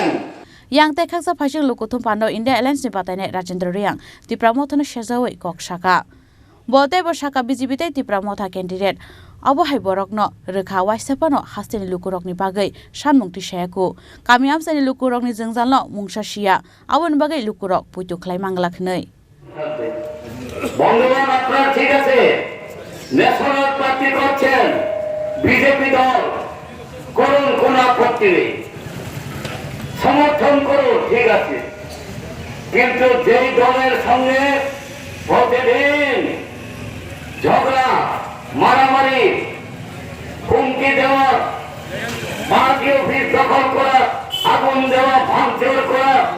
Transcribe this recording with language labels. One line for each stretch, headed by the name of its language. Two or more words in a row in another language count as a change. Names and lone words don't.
Kok Borok: Yang tekhak sa phasing lokuthum pando India Alliance ni patane Rajendra Riang tipramothono shejawai kok shaka bote bo shaka BJP tai tipramotha candidate abo hai borokno rekha waisapano hasteni lukurok ni bagai sanmungti shayaku kamiam sani lukurok ni jengjalno mungsa sia abon bagai lukurok puitu khlai mangla khnei
Bangla: বঙ্গবন্ধু আপনারা ঠিক আছে
English: national party
Bangla: করছেন বিজেপি দল করুন কোন আপত্তি নেই সমর্থন করুন ঠিক আছে কিন্তু যেই দলের সঙ্গে প্রতিদিন ঝগড়া মারামারি হুমকি দেওয়া
English: party office
Bangla: দখল করা আগুন দেওয়া ভাঙচুর করা